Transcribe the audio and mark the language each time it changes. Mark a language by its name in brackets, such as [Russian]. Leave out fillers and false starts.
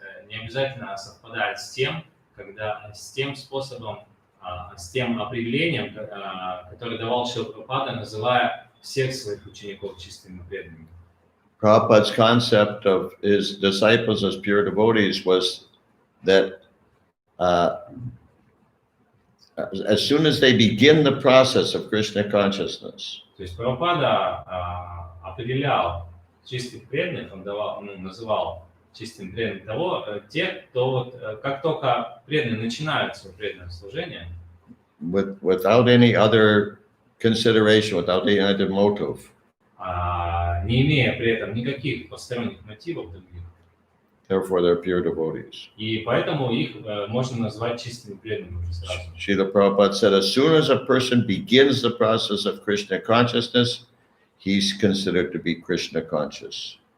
[Russian] не обязательно совпадает с тем способом, с тем определением, которое давал Шрила Прабхупада, называя всех своих учеников чистыми преданными. [English] Prabhupada's concept of his disciples as pure devotees was that as soon as they begin the process of Krishna consciousness, [Russian] То есть Прабхупада определял чистых преданных, он называл чистым преданным тех, кто как только преданные начинают свое преданное служение, [English] without any other consideration, without any other motive, [Russian] не имея при этом никаких посторонних мотивов других. [English] Therefore, they're pure devotees. [Russian] И поэтому их можно назвать чистыми преданными уже сразу. [English] Srila Prabhupada said, as soon as a person begins the process of Krishna consciousness, he's considered to be Krishna conscious.